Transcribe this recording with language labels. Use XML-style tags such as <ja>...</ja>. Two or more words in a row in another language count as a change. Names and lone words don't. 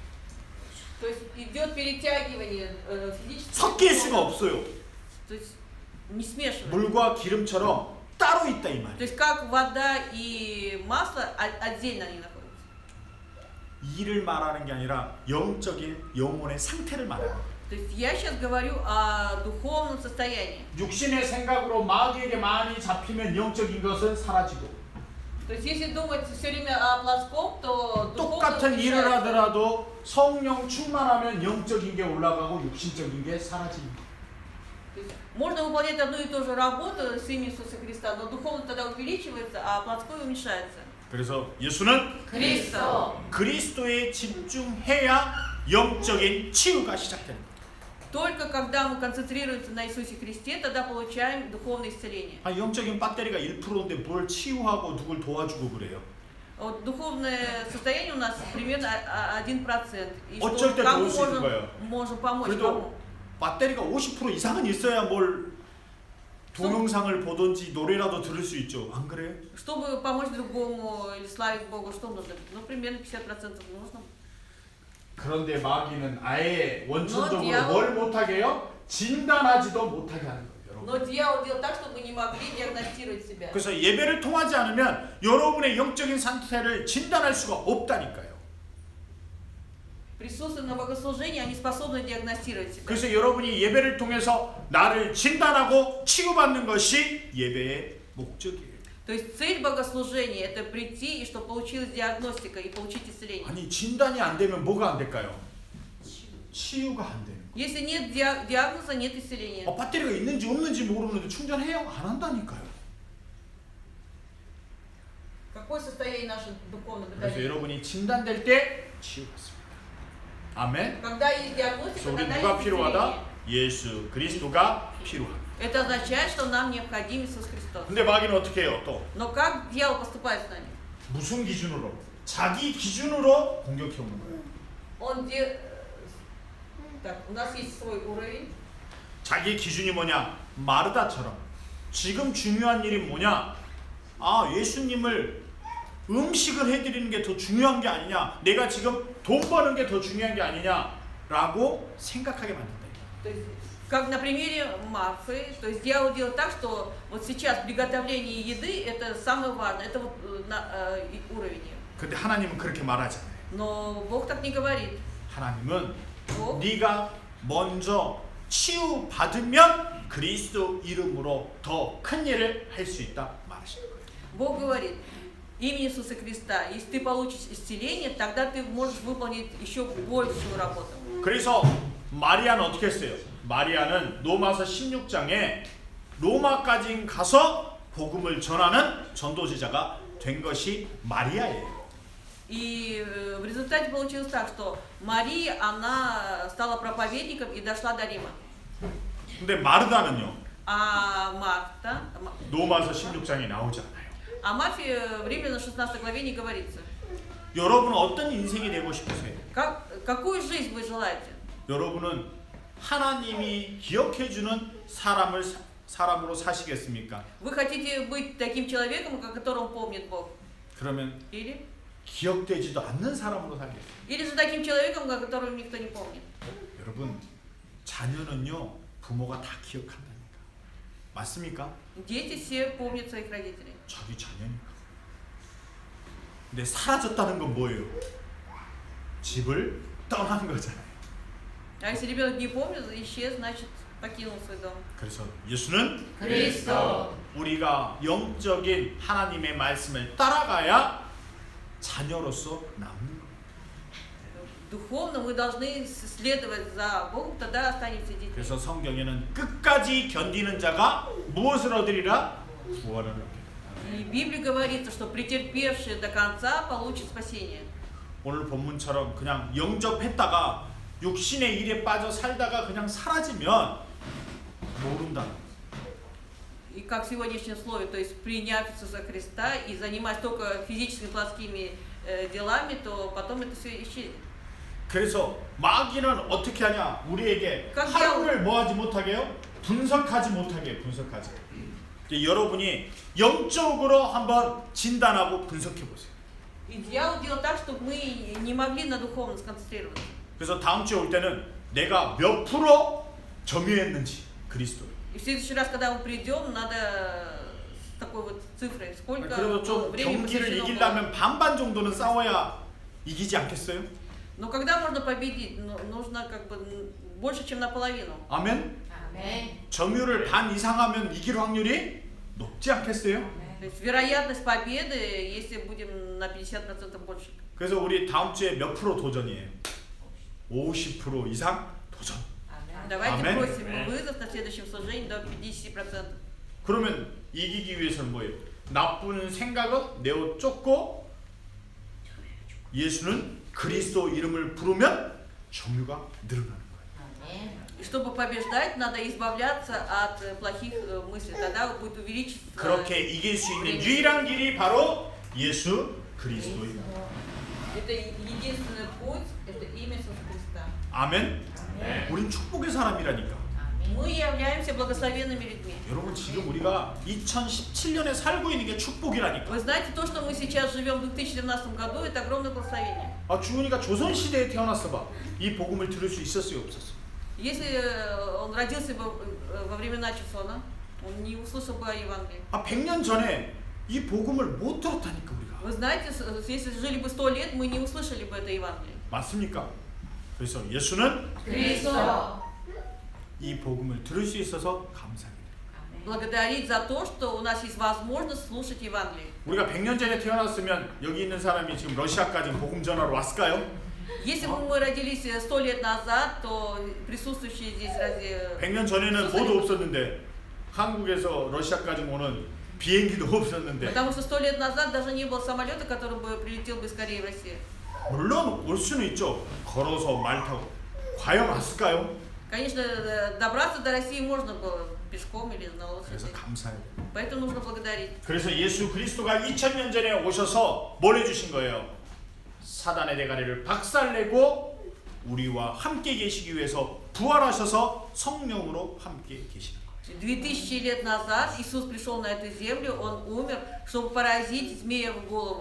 <ru>То есть идет перетягивание физического.</ru> <ko>섞일 수가 없어요.</ko> <ru>То есть не смешивать.</ru> <ko>물과 기름처럼 따로 있다 이</ko> <ru>То</ru> <ko>말이에요.</ko> <ru>есть как вода и масло отдельно они находятся.</ru> <ko>일을 말하는 게 아니라 영적인 영혼의 상태를 말해요.</ko> <ru>То есть я сейчас говорю о духовном состоянии.</ru> <ko>육신의 생각으로 마귀에게 많이 잡히면 영적인 것은 사라지고</ko> <ru>То есть если думать все время о плоском, то духовное</ru> <ko>똑같은 일을</ko> <ru>уменьшается.</ru> <ko>하더라도 성령 충만하면 영적인 게 올라가고 육신적인 게 사라집니다.</ko> <ru>То есть можно выполнять одну и ту же работу с именем Иисуса Христа, но духовно тогда увеличивается, а плотское уменьшается.</ru> <ko>그래서 예수는</ko> <ru>Христос.</ru> <ko>그리스도에 집중해야 영적인 치유가 시작됩니다.</ko> <ru>Только когда мы концентрируемся на Иисусе Христе, тогда получаем духовное исцеление.</ru> <ko>아, 영적인 배터리가 1%인데 뭘 치유하고 누굴 도와주고 그래요?</ko> <ru>Вот духовное состояние у нас примерно 1%. И</ru> <ko>어쩔</ko> <ru>что</ru> <ko>때</ko> <ru>кому</ru> <ko>도울 수 있는 거예요.</ko> <ru>можем помочь,</ru> <ko>그래도</ko> <ru>кому?</ru> <ko>배터리가 50% 이상은 있어야 뭘 동영상을 보든지 노래라도 들을 수 있죠. 안 그래요?</ko> <ru>Чтобы помочь другому или славить Богу, что нужно? Ну, примерно 50% нужно.</ru> <ko>그런데 마귀는 아예 원천적으로 디아블- 뭘 못하게 해요? 진단하지도 못하게 하는 거예요.</ko> <ru>Но</ru> <ko>여러분.</ko> <ru>дьявол делал так, чтобы не могли диагностировать себя.</ru> <ko>그래서 예배를 통하지 않으면 여러분의 영적인 상태를 진단할 수가 없다니까요.</ko> <ru>Присутствуя на богослужении, они способны диагностировать себя.</ru> <ko>그래서 여러분이 예배를 통해서 나를 진단하고 치유받는 것이 예배의 목적이에요.</ko> <ru>То есть цель богослужения – это прийти и чтобы получилась диагностика и получить исцеление.</ru> <ko>아니 진단이 안 되면 뭐가 안 될까요? 치유가 안 되는 거예요.</ko> <ru>Если нет диагноза, нет исцеления.</ru> <ko>배터리가 있는지 없는지 모르는데 충전해요? 안 한다니까요.</ko> <ru>Какое состояние наше духовное</ru> <ko>그래서</ko> <ru>батареи?</ru> <ko>여러분이 진단될 때 치유받습니다. 아멘.</ko> <ru>Когда есть</ru> <ko>그래서</ko> <ru>диагностика,</ru> <ko>우리</ko> <ru>тогда</ru> <ko>누가</ko> <ru>есть</ru> <ko>필요하다?</ko> <ru>исцеление.</ru> <ko>예수 그리스도가 필요하다.</ko> <ru>Это означает, что нам необходим Иисус Христос.</ru> <ko>근데 마귀는 어떻게 해요? 또</ko> <ru>Но как дьявол поступает с нами?</ru> <ko>무슨 기준으로? 자기 기준으로 공격해 오는 거예요.</ko> <ru>Так, у нас есть свой уровень.</ru> <ko>자기 기준이 뭐냐? 마르다처럼 지금 중요한 일이 뭐냐? 아 예수님을 음식을 해드리는 게 더 중요한 게 아니냐? 내가 지금 돈 버는 게 더 중요한 게 아니냐라고 생각하게 만든다.</ko> <ru>То есть, как на примере Марфы, то есть дьявол делает так, что вот сейчас приготовление еды это самое важное, это вот уровень.</ru> <ko>근데 하나님은 그렇게 말하지 않아요.</ko> <ru>Но Бог так не говорит.</ru> <ko>하나님은</ko> <ru>Бог,</ru> <ko>네가 먼저 치유 받으면 그리스도 이름으로 더 큰 일을 할 수 있다 말하시는 거예요.</ko> <ru>Бог говорит, имени Иисуса Христа, если ты получишь исцеление, тогда ты можешь выполнить еще большую работу.</ru> <ko>그래서 마리아는 어떻게 했어요? 마리아는 로마서 16장에 로마까지 가서 복음을 전하는 전도지자가 된 것이 마리아예요.</ko> <ru>И в результате получилось так, что Мария, она стала проповедником и дошла до Рима.</ru> <ko>근데 마르다는요.</ko> <ru>А Марта,</ru> <ko>로마서 16장에 나오지 않아요.</ko> <ru>о Марфе в Римлянам 16 главе не говорится.</ru> <ko>여러분은 어떤 인생이 되고 싶으세요?</ko> <ru>Какую жизнь вы желаете?</ru> <ko>여러분은 하나님이 기억해주는 사람으로 사시겠습니까?</ko> <ru>Вы хотите быть таким человеком, о котором помнит Бог?</ru> <ko>그러면</ko> <ru>Или</ru> <ko>기억되지도 않는 사람으로 살겠어요.</ko> <ru>же таким человеком, о котором никто не помнит?</ru> <ko>여러분 자녀는요 부모가 다 기억한다니까. 맞습니까?</ko> <ru>Дети все помнят своих родителей.</ru> <ko>자기 자녀니까. 근데 사라졌다는 건 뭐예요? 집을 떠난 거잖아요.</ko> <ru>А если ребенок не помнит, исчез, значит покинул свой дом.</ru> <ko>그래서 예수는 그리스도. 우리가 영적인 하나님의 말씀을 따라가야 자녀로서 남는 거예요.</ko> <ru>Духовно мы должны следовать за Богом, тогда останемся детьми.</ru> <ko>그래서 성경에는 끝까지 견디는 자가 무엇을 얻으리라? 구원을 얻게 된다.</ko> <ru>И в Библии говорится, что претерпевший до конца получит спасение.</ru> <ko>오늘 본문처럼 그냥 영접했다가 육신의 일에 빠져 살다가 그냥 사라지면 모른다는 거예요.</ko> <ru>И как в сегодняшнем слове, то есть приняв Иисуса Христа и занимаясь только физическими плотскими делами, то потом это все исчезнет.</ru> <ko>그래서 마귀는 어떻게 하냐? 우리에게 그러니까 하루를 뭐하지 못하게 해요? 분석하지 못하게 해요. 분석하지. 이제 여러분이 영적으로 한번 진단하고 분석해 보세요.</ko> <ru>И дьявол делал так, чтобы мы не могли на духовном сконцентрироваться.</ru> <ko>그래서 다음 주에 올 때는 내가 몇 프로 점유했는지 그리스도.</ko> <ru>И в следующий раз, когда мы придем, надо с такой вот цифрой, сколько</ru> <ko>그래도 좀</ko> <ru>времени</ru> <ko>경기를</ko> <ru>посвящено было.</ru> <ko>이기려면 반반 정도는 싸워야 이기지 않겠어요?</ko> <ru>Но когда можно победить? Нужно как бы больше, чем наполовину.</ru> <ko>아멘. 아멘. 점유를 반 이상 하면 이길 확률이 높지 않겠어요?</ko> <ru>То есть вероятность победы, если будем на 50% больше.</ru> <ko>그래서 우리 다음 주에 몇 프로 도전이에요? 50% 이상 도전. 아멘.</ko> <ru>Давайте Амен. бросим вызов на следующем служении до 50%.</ru> <ko>그러면 이기기 위해서는 뭐예요? 나쁜 생각은 내어 쫓고 예수는 그리스도 이름을 부르면 점유가 늘어나는 거예요. 아멘.</ko> <ru>И чтобы побеждать, надо избавляться от плохих мыслей. Тогда будет увеличиться.</ru> <ko>그렇게 이길 수 있는 유일한 길이 바로 예수 그리스도입니다.</ko> <ru>Это единственный путь, это имя Иисуса Христа.</ru> <ko>아멘. 아멘. 우린 축복의 사람이라니까.</ko> <ru>Мы являемся благословенными людьми.</ru> <ko>여러분 지금 우리가 2017년에 살고 있는 게 축복이라니까.</ko> <ru>Вы знаете, то, что мы сейчас живем в 2017 году, это огромное благословение.</ru> <ko>아 주은이가 조선 시대에 태어났어 봐. 이 복음을 들을 수 있었어요, 없었어?</ko> <ru>Если он родился бы во времена Чесона, он не услышал бы о Евангелии.</ru> <ko>아 100년 전에 이 복음을 못 들었다니까 우리가.</ko> <ru>Вы знаете, если жили бы 100 лет, мы не услышали бы это Евангелие.</ru> <ko>맞습니까? 그래서 예수는 그리스도. 이 복음을 들을 수 있어서 감사합니다.</ko> <ru>Благодарить за то, что у нас есть возможность слушать Евангелие.</ru> <ko>우리가 100년 전에 태어났으면 여기 있는 사람이 지금 러시아까지 복음 전화로 왔을까요?</ko> <ru>Если бы мы родились 100 лет назад, то присутствующие здесь разве...</ru> <ko>100년 전에는 뭐도 없었는데 한국에서 러시아까지 오는 비행기도 없었는데</ko> <ru>Потому что 100 лет назад даже не было самолета, который бы прилетел бы скорее в Россию.</ru> <ko>물론 올 수는 있죠. 걸어서 말 타고. 과연 왔을까요?</ko> <ru>Конечно, добраться до России можно было пешком или на</ru> <ko>그래서</ko> <ru>лошади.</ru> <ko>감사해요.</ko> <ru>Поэтому нужно благодарить.</ru> <ko>그래서 예수 그리스도가 2000년 전에 오셔서 뭘 해주신 거예요? 사단의 대가리를 박살내고 우리와 함께 계시기 위해서 부활하셔서 성령으로 함께 계시는 거예요.</ko> <ru>2000 лет назад Иисус пришел на эту землю, Он умер, чтобы поразить змея в голову.</ru>